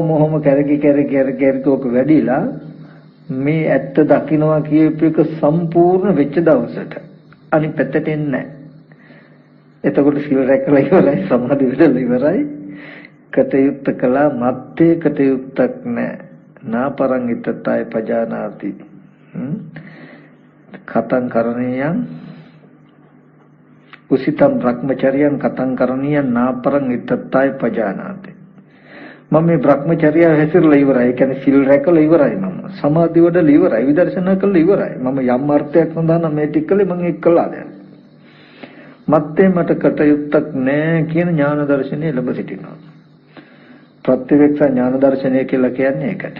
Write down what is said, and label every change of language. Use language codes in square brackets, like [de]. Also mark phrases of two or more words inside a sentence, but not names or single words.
[si] ඔහොම කැරකි ඔක වැඩිලා මේ ඇත්ත දකින්නවා කියපු එක සම්පූර්ණ වෙච්ච දවසට අනිත් පැත්තට එන්නේ නැහැ. එතකොට සිල් රැකලා ඉවරයි, සමාධි වෙලා ඉවරයි. කටයුත්ත කළා මත්තේ කටයුත්තක් නැහැ. [pi] නාපරං ඉත්තතය පජානාති. කතං කරණීයං උසිතම් බ්‍රහ්මචර්යං කතං කරණීයං නාපරං ඉත්තතය පජානාති. [si] මම මේ බ්‍රහ්මචර්යය හැසිරලා ඉවරයි. ඒ කියන්නේ සිල් රැකලා ඉවරයි මම. සමාධි වඩලා ඉවරයි. විදර්ශනා කළා ඉවරයි. මම යම් අර්ථයක් සඳහා නම් මේ ටික කළේ මම ඒක කළා දැන්. මත්තේ මට කටයුත්තක් නැහැ කියන ඥාන දර්ශනය ලැබ සිටිනවා. ප්‍රත්‍යක්ෂ ඥාන දර්ශනය කියලා කියන්නේ ඒකට.